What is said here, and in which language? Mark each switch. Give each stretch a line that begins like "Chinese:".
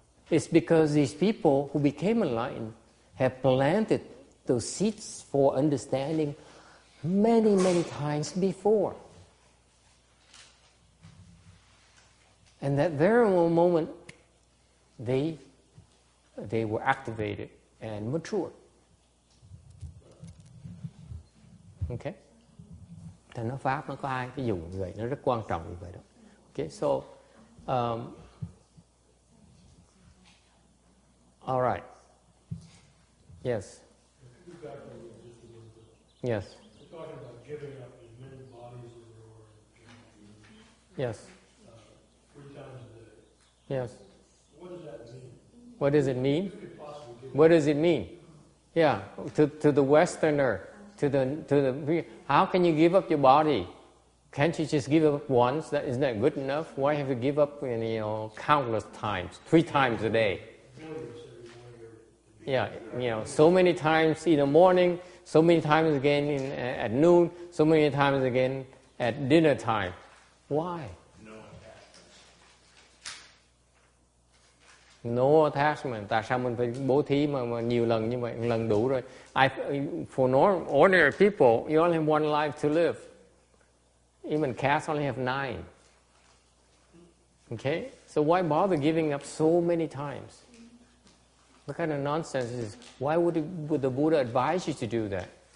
English: It's because these people who became enlightened have planted those seeds for understanding many, many times before. And that very moment, they were activated and matured. Okay?
Vietnamese: Thì nó Pháp nó có hai cái dùng như vậy, nó rất quan trọng như vậy đó.
English: Okay, so all right. Yes. Yes. We're talking about giving up as many bodies as there are. Yes. 3 times a day. Yes. What does that mean? What does it mean? You could possibly give What does it mean? Yeah, to the Westerner, to the how can you give up your body? Can't you just give up once? Isn't that good enough? Why have to give up, countless times, 3 times a day? Yeah, so many times in the morning, so many times again at noon, so many times again at dinner time. Why? No attachment.
Vietnamese: Tại sao mình phải bố thí mà nhiều lần như vậy? Một lần đủ rồi.
English: For ordinary people, you only have one life to live. Even cats only have 9. Okay? So why bother giving up so many times? What kind of nonsense is this? Why would the Buddha advise you to do that?